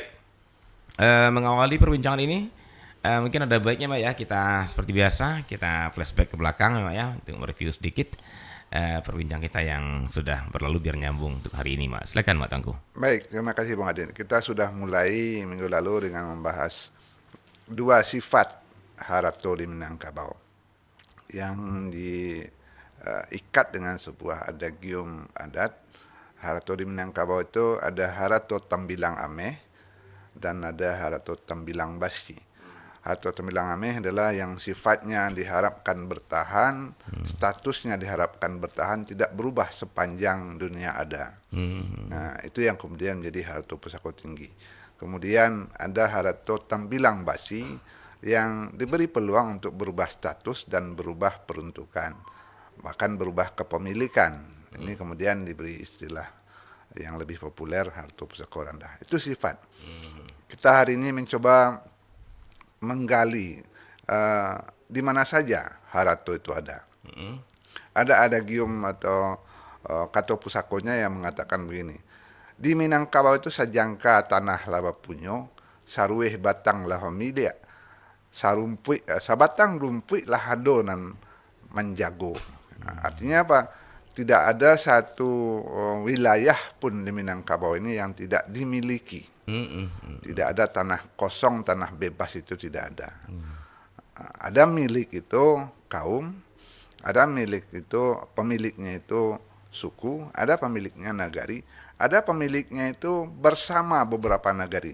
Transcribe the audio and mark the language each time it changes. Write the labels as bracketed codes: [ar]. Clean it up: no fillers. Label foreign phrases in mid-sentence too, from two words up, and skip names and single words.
[id] Mengawali perbincangan ini, mungkin ada baiknya Mbak ya, kita seperti biasa kita flashback ke belakang Mbak ya, untuk mereview sedikit perbincangan kita yang sudah berlalu biar nyambung untuk hari ini, Mbak. Silakan Mbak Tangku. Baik, terima kasih Bung Adin. Kita sudah mulai minggu lalu dengan membahas dua sifat Harato di Minangkabau yang diikat dengan sebuah adagium adat. Harato di Minangkabau itu ada Harato Tambilang Ameh dan ada Harato Tambilang Basi. Harato Tambilang Ameh adalah yang sifatnya diharapkan bertahan, statusnya diharapkan bertahan, tidak berubah sepanjang dunia ada. Nah, itu yang kemudian menjadi Harato Pusako Tinggi. Kemudian ada Harato Tambilang Basi yang diberi peluang untuk berubah status dan berubah peruntukan, bahkan berubah kepemilikan. Ini kemudian diberi istilah yang lebih populer Harato Pusako Rendah. Itu sifat. Kita hari ini mencoba menggali di mana saja Harato itu ada. Ada adagium atau kata pusakonya yang mengatakan begini. [min] Di Minangkabau itu sajangka tanah laba punyo, sarueh batang lah milia, sabatang rumpui lah hadonan menjago. [id] Artinya apa? Tidak ada satu wilayah pun di Minangkabau ini yang tidak dimiliki. Tidak ada tanah kosong, tanah bebas, itu tidak ada. Ada milik itu kaum, ada milik itu pemiliknya itu suku, ada pemiliknya nagari, ada pemiliknya itu bersama beberapa nagari.